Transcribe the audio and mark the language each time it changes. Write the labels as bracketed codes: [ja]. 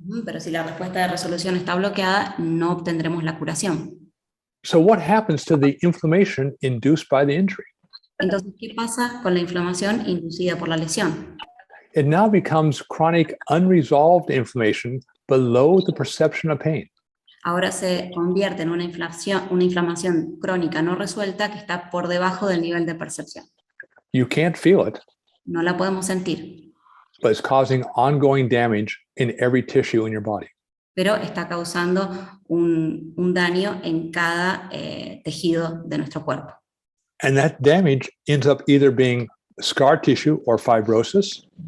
[es] Pero si la respuesta de resolución está bloqueada, no obtendremos la curación. [en] So what happens to the inflammation induced by the injury? [es] Entonces, ¿qué pasa con la inflamación inducida por la lesión? [en] It now becomes chronic unresolved inflammation below the perception of pain. [es] Ahora se convierte en una inflamación crónica no resuelta que está por debajo del nivel de percepción. [en] You can't feel it, [es] No la podemos sentir, [en] but it's causing ongoing damage in every tissue in your body. [es] pero está causando un daño en cada tejido de nuestro cuerpo. [en] And that damage ends up either being scar tissue or fibrosis,